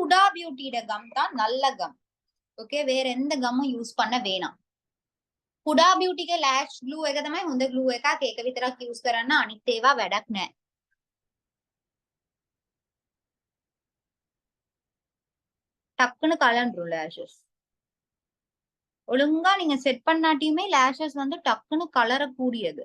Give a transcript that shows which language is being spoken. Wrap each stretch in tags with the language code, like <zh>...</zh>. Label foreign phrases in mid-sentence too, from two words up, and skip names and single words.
<ta>உடா பியூட்டியோட கம் தான் நல்ல கம். ஓகே, வேற எந்த கம்மும் யூஸ் பண்ண வேணாம்.</ta> <si>කුඩා බියුටිගේ</si> <en>lash glue</en> <si>එක තමයි හොඳ ග්ලූ එකක්. ඒක විතරක් යූස් කරන්න, අනිත් ඒවා වැඩක් නැහැ.</si> <ta>டக்குன்னு கலண்டுரும் லேஷஸ். ஒழுங்கா நீங்க செட் பண்ணாட்டியுமே லேஷஸ் வந்து டக்குன்னு கலரக்கூடியது.</ta>